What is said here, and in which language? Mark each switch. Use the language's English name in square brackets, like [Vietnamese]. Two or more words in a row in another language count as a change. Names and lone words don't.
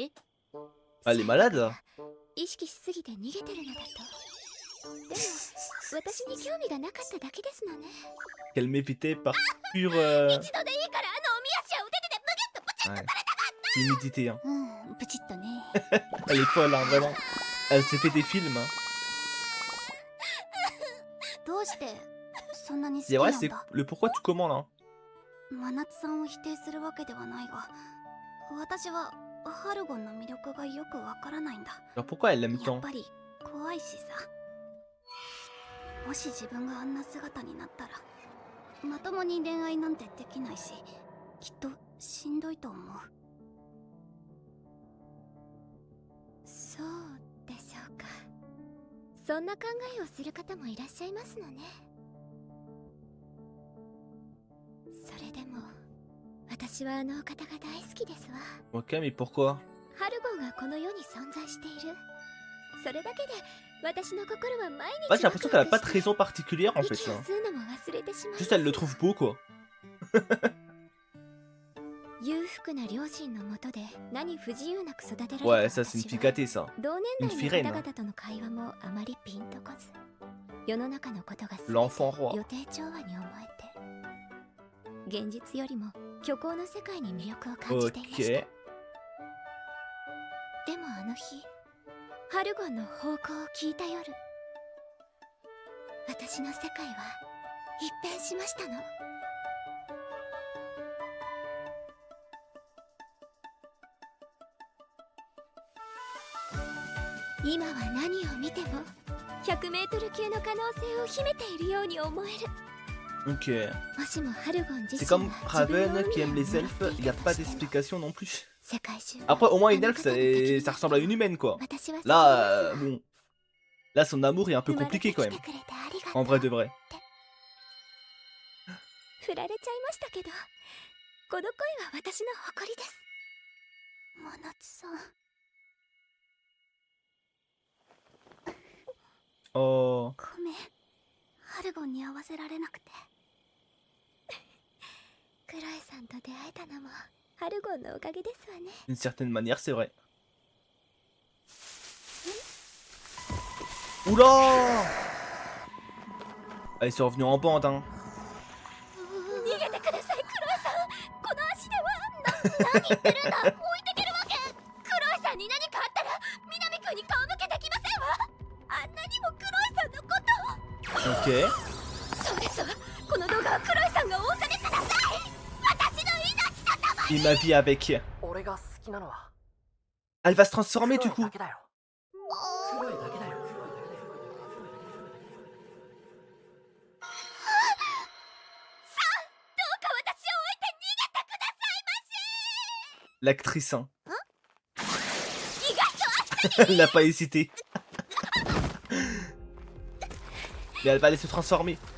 [Japanese] え、 [French] Elle est malade? [Japanese] 意識しすぎて逃げてるのだと。でも私に興味がなかっただけですのね。 [French] Qu'elle m'évitait par pure [Japanese] 一度でいいからあのおみ足を腕でブギュッとブチッと [French] ouais. Timidité, hein. [Japanese] うん、プチッとね。 [French] Elle est folle, hein, vraiment. Elle s'est fait des films, hein. [Japanese] どうしてそんなに好き [French] Et [Japanese] な [French] ouais, [Japanese] ん [French] c'est [Japanese] だ？ [French] le pourquoi tu commandes, hein. [Japanese] 真夏さんを否定するわけではないが、私はハルゴンの魅力がよくわからないんだ。 [French] Alors pourquoi elle l'aime [Japanese] やっ [French] tant? [Japanese] ぱり怖いしさ。もし自分があんな姿になったらまともに恋愛なんてできないし、きっとしんどいと思う。そうでしょうか。そんな考えをする方もいらっしゃいますのね。それでも私はあのお方が大好きですわ。 [French] Ok, mais pourquoi? [Japanese] ハルゴンがこの世に存在している。それだけで私の心は毎日 [French] Ouais, j'ai l'impression qu'elle a pas de raison particulière en fait. [Japanese] 息を [French] Hein. [Japanese] 吸うのも忘れてしまいます。 [French] Juste elle le trouve beau quoi. [Japanese] 裕福な両親のもとで何不自由なく育てられた [French] Ouais, ça c'est une [Japanese] 私 [French] fille [Japanese] は [French] gâtée ça. [Japanese] 同 [French] une [Japanese] 年 [French] fille [Japanese] 代 [French] reine. [Japanese] の方々との会話もあまりピンとこず、世の中のことが全て [French] L'enfant roi. [Japanese] 予定調和に思えて、現実よりも虚構の世界に魅力を感じていました。 [French] Ok. [Japanese] でもあなの日ハルゴンの方向を聞いた夜、私の世界は一変しましたの。今は何を見ても100メートル級の可能性を秘めているように思える。 [French] Ok. [Japanese] もしもハルゴン自 [French] C'est [Japanese] 身 [French] comme [Japanese] が自分の [French] Raven qui [Japanese] 海を [French] aime les [Japanese] 守っ [French] elfes, [Japanese] て [French] y [Japanese] い [French] a [Japanese] た [French] pas [Japanese] としたら、 [French] d'explication non plus. [Japanese] 世界中 [French] Après, au moins, [Japanese] あ [French] une [Japanese] の [French] elfe, [Japanese] 方の敵に [French] ça ressemble à une humaine, quoi. [Japanese] 私は [French] Là, bon. Là, son amour est un peu [Japanese] 生まれて [French] compliqué [Japanese] き [French] quand [Japanese] て [French] même. [Japanese] くれてありがと [French] En [Japanese] う [French] vrai de vrai. [Japanese] 振られちゃいましたけど、この恋は私の誇りです。真夏さん、 [French] Oh. [Japanese] ごめん、ハルゴンに合わせられなくて。クロエさんと出会えたのもハルゴンのおかげですわね。 [French] D'une certaine manière, c'est vrai. Oula! Ah, ils sont revenus en bande, hein. [Japanese] 逃げてください、クロエさん。この足では何言ってるんだ。置いてけるわけ。クロエさんに何かあったら南君に顔向けできませんわ。あんなにもクロエさんのこと。 Ok. そうですわ。この動画はクロエさんがお収めください。私の命とともに。 [French] Il m'a vie avec. [Japanese] 俺が好きなのは [French] Elle va se transformer du [Japanese] 黒 [French] coup. [Japanese] いだけだよ。黒いだけだよ。 [French] L'actrice, hein. Elle n'a pas hésité. Mais elle va aller se transformer.